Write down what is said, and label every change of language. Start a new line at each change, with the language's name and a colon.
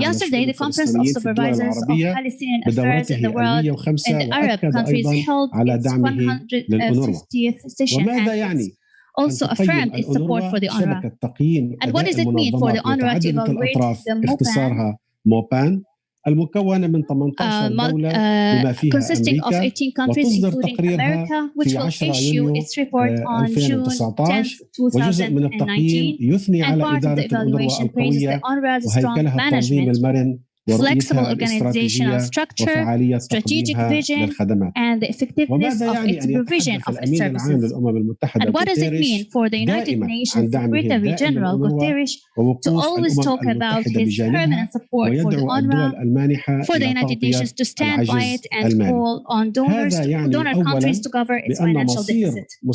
English: Yesterday, the Conference of Supervisors of Palestinian Affairs in the World in the Arab countries held its 150th session and also affirmed its support for the UNRWA. And what does it mean for the UNRWA to evaluate the MOPAN?
Arabic: المكونة من 18 دولة بما فيها
English: consisting of 18 countries
Arabic: وتصدر
English: including America, which will issue its report on June 10, 2019.
Arabic: وجزء من التقييم يثني على إدارة الأونروا القوية وهيكلها التنظيم المرن
English: flexible organizational structure, strategic vision, and the effectiveness of its provision of its services. And what does it mean for the United Nations Secretary General Guterres to always talk about his permanent support for the UNRWA, for the United Nations to stand by it and call on donor countries to cover its financial deficit?